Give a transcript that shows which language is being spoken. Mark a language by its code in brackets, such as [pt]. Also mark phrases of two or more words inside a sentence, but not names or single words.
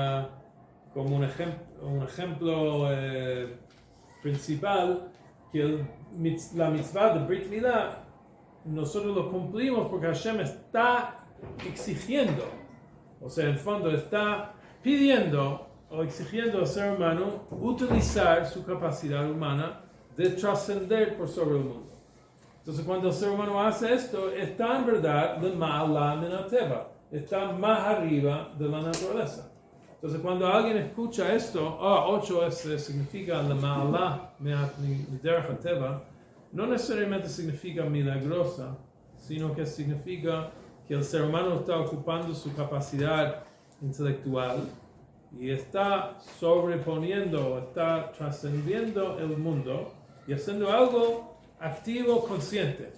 [es] ejemplo principal, que la mitzvah de Brit Milá, nosotros lo cumplimos porque Hashem está exigiendo, o sea, en fondo está pidiendo o exigiendo al ser humano utilizar su capacidad humana de trascender por sobre el mundo. Entonces, cuando el ser humano hace esto, está en verdad de [he] מעלה מן הטבע, [es] está más arriba de la naturaleza. Entonces, cuando alguien escucha esto, 8 significa la [he] מעלה מן דרך הטבע, [es] no necesariamente significa milagrosa, sino que significa que el ser humano está ocupando su capacidad intelectual y está sobreponiendo, está trascendiendo el mundo y haciendo algo activo, consciente.